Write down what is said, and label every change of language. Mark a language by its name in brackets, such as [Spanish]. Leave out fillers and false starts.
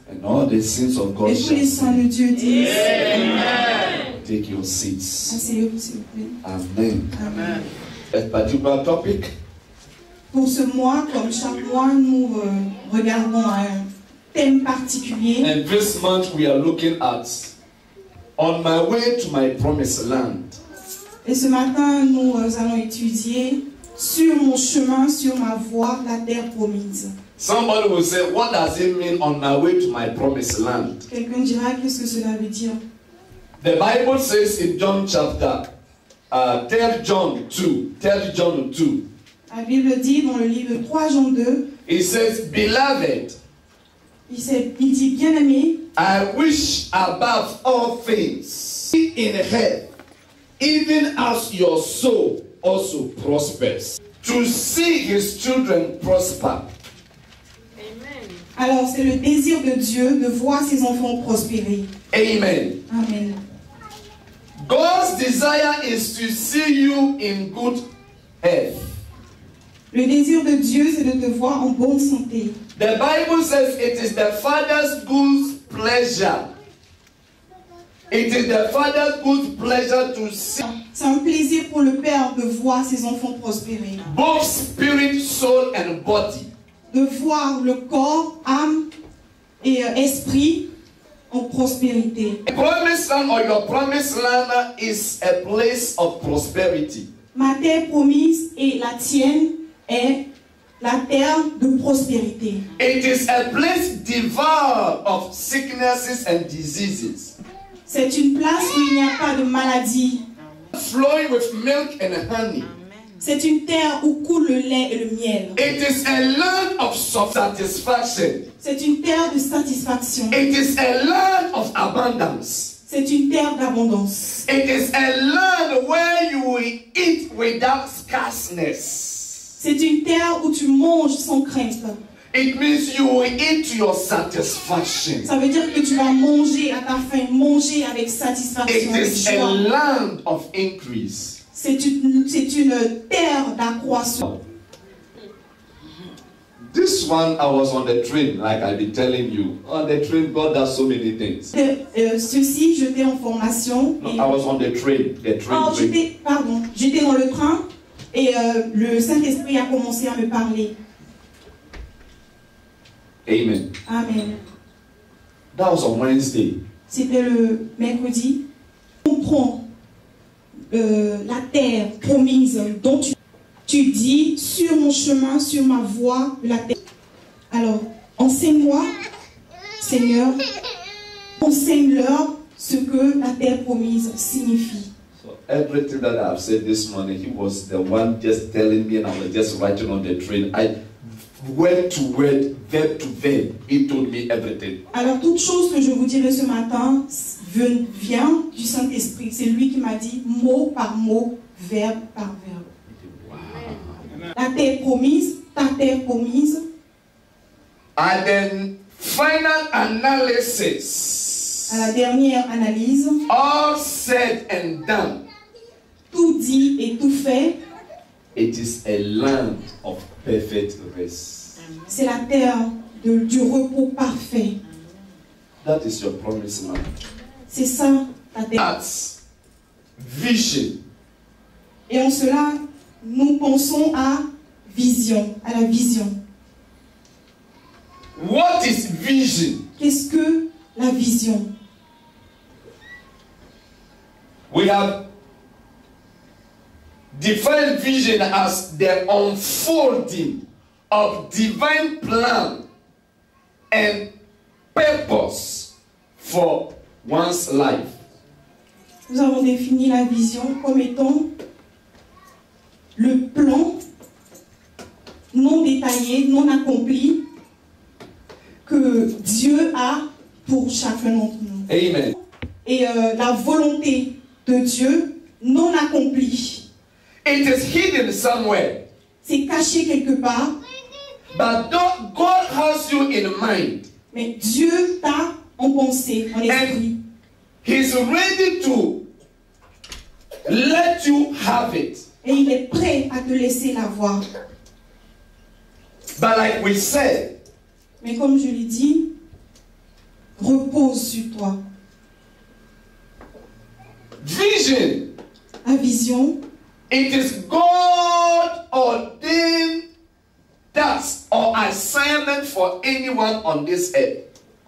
[English] And all the sins of God [French] Et tous [English] shall [French] les saints de Dieu disent. [English] take your seats. [French] Asseyez-vous s'il vous plaît. [English] Amen. [French] Amen. [English] A particular topic. [French] Pour ce mois, comme chaque mois, nous regardons un thème particulier. [English] And this month we are looking at On My Way to My Promised Land. [French] Et ce matin, nous allons étudier sur mon chemin, sur ma voie, la terre promise. [English] Somebody will say, what does it mean on my way to my promised land? [French] Quelqu'un dira qu'est-ce que cela veut dire. [English] The Bible says in John chapter 3 John 2. [French] La Bible dit dans le livre 3 Jean 2, [English] It says, Beloved, [French] il dit bien-aimé, [English] I wish above all things in heaven, even as your soul also prospers, to see his children prosper. [French] alors c'est le désir de Dieu de voir ses enfants prospérer. [English] Amen. [French] Amen. [English] God's desire is to see you in good health. [French] Le désir de Dieu, c'est de te voir en bonne santé. [English] The Bible says it is the Father's good pleasure. It is the Father's good pleasure to see [French] C'est un plaisir pour le Père de voir ses enfants prospérer. [English] both spirit, soul, and body. [French] De voir le corps, âme et esprit en prospérité. [English] The promised land or your promised land is a place of prosperity. [French] Ma terre promise et la tienne est la terre de prospérité. [English] It is a place devoid of sicknesses and diseases, [French] C'est une place où il n'y a pas de maladie. [English] flowing with milk and honey. [French] C'est une terre où coule le lait et le miel. [English] It is a land of satisfaction. [French] C'est une terre de satisfaction. [English] It is a land of abundance. [French] C'est une terre d'abondance. [English] It is a land where you will eat without scarceness. [French] C'est une terre où tu manges sans crainte. [English] It means you will eat to your satisfaction. [French] Ça veut dire que tu vas manger à ta faim, manger avec satisfaction, [English] It [French] avec [English] is a [French] joie. [English] land of increase. [French] C'est une terre d'accroissement. [English] This one, I was on the train, like I've been telling you. On the train, God does so many things. [French] Ceci, j'étais en formation. [English] No, [French] Et... [English] I was on the train. [French] Oh, j'étais dans le train et le Saint-Esprit a commencé à me parler. [English] Amen. [French] Amen. [English] That was on Wednesday. [French] C'était le mercredi. Comprends la terre promise dont tu dis sur mon chemin, sur ma voie, la terre. Alors, enseigne-moi, Seigneur, enseigne-leur ce que la terre promise signifie. [English] So everything that I've said this morning, he was the one just telling me, and I was just writing on the train. word to word, verb to verb. He told me everything. [French] Alors, toute chose que je vous dirai ce matin vient du Saint-Esprit. C'est lui qui m'a dit mot par mot, verbe par verbe. Wow. La terre promise, ta terre promise. [English] And then final analysis. [French] À la dernière analyse. [English] All said and done. [French] Tout dit et tout fait. [English] It is a land of perfect rest. [French] C'est la terre du repos parfait. [English] That is your promise, man. [French] C'est ça ta terre. [English] That's vision. [French] Et en cela, nous pensons à vision, à la vision. [English] What is vision? [French] Qu'est-ce que la vision? [English] We have defined vision as the unfolding of divine plan and purpose for one's life. [French] Nous avons défini la vision comme étant le plan non détaillé, non accompli que Dieu a pour chacun d'entre nous. [English] Amen. [French] Et la volonté de Dieu non accomplie. [English] It is hidden somewhere. [French] C'est caché quelque part. [English] But God has you in mind. [French] Mais Dieu t'a en pensée, en esprit. [English] He's ready to let you have it. [French] Et il est prêt à te laisser la voir. [English] But like we said, [French] mais comme je l'ai dit, repose sur toi. [English] Vision. [French] La vision. [English] It is God ordained task or assignment for anyone on this earth.